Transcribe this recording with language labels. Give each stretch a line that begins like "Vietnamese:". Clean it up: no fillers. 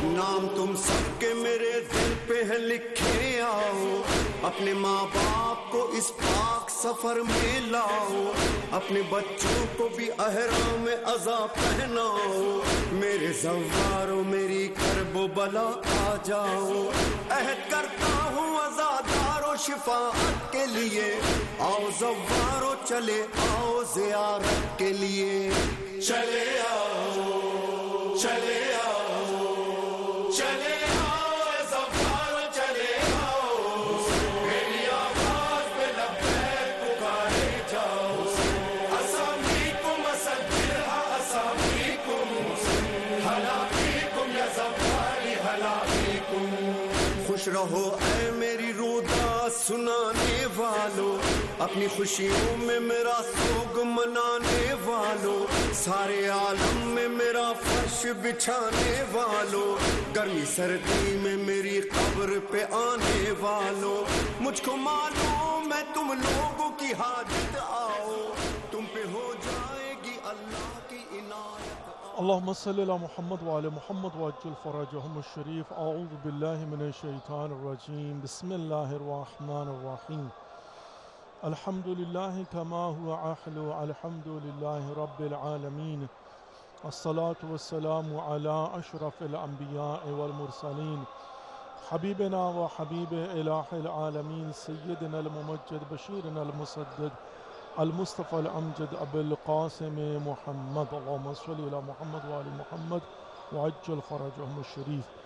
Urdu: نام تم سب کے میرے دل پہ ہے لکھے آؤ اپنے ماں باپ کو اس پاک سفر میں لاؤ اپنے بچوں کو بھی احرام عزا پہناؤ میرے زوارو میری کرب و بلا آ جاؤ عہد کرتا ہوں عزادار و شفاعت کے لیے آؤ زوارو چلے آؤ زیارت کے لیے چلے آؤ چلے آؤ چلے آؤ زفارو چلے آؤ میری آواز پہ لبیک پکارے جاؤ
Arabic: اسامیکم اسجلها اسامیکم حلاقیکم یا زفاری حلاقیکم
Urdu: خوش رہو اے میری رودا سنانے والو اپنی خوشیوں میں میرا سوگ منانے والو سارے عالم میں میرا فرش بچھانے والو گرمی سردی میں میری قبر پہ آنے والو مجھ کو معلوم ہے تم لوگوں کی حاجت آؤ تم پہ ہو جائے گی اللہ کی عنایت
Arabic: اللهم صل على محمد وعلى محمد وعجل فرجهم الشريف أعوذ بالله من الشيطان الرجيم بسم الله الرحمن الرحيم الحمد لله كما هو أحلو الحمد لله رب العالمين الصلاة والسلام على أشرف الأنبياء والمرسلين حبيبنا وحبيب إله العالمين سيدنا الممجد بشيرنا المسدد المصطفى الأمجد أبو القاسم محمد اللهم صل على محمد وآل محمد وعجل فرجهم الشريف